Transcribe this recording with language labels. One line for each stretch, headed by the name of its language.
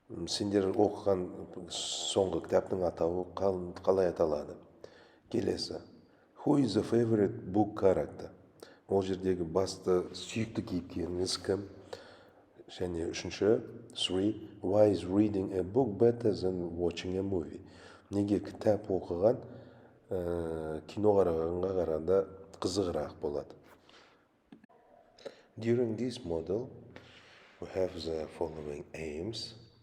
Kazakh: Сендер оқыған соңғы кітаптың атауы қалай аталады? Келесі.
English: Who is the favorite book character?
Kazakh: Ол жердегі басты сүйікті кейіпкеріңіз кім? Және үшінші, 3.
English: Why is reading a book better than watching a movie?
Kazakh: Неге кітап оқыған кино қарағанға қарағанда қызығырақ болады?
English: During this model, we have the following aims.